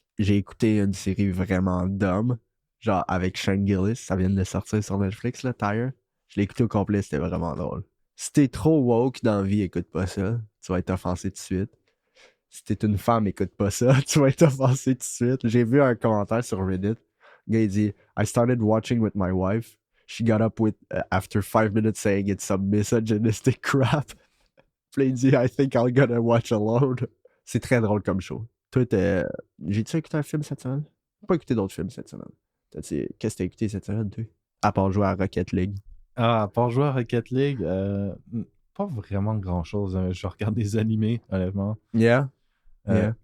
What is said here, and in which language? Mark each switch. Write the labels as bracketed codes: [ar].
[fr] J'ai écouté une série vraiment dumb, genre avec Shane Gillis. Ça vient de sortir sur Netflix, là, Tyre. Je l'ai écouté au complet, c'était vraiment drôle. Si t'es trop woke dans la vie, écoute pas ça. Tu vas être offensé tout de suite. Si t'es une femme, écoute pas ça. Tu vas être offensé tout de suite. J'ai vu un commentaire sur Reddit. Le gars, il dit [en] I started watching with my wife. She got up with after 5 minutes saying it's some misogynistic crap. [fr] Puis il dit [en] I think I'm gonna watch alone. [fr] C'est très drôle comme show. Toi, j'ai-tu écouté un film cette semaine? J'ai pas écouté d'autres films cette semaine. Qu'est-ce que t'as écouté cette semaine, toi? À part jouer à Rocket League. Ah, pour jouer à Rocket League, pas vraiment grand-chose. Je regarde des animés, honnêtement. Yeah. Yeah.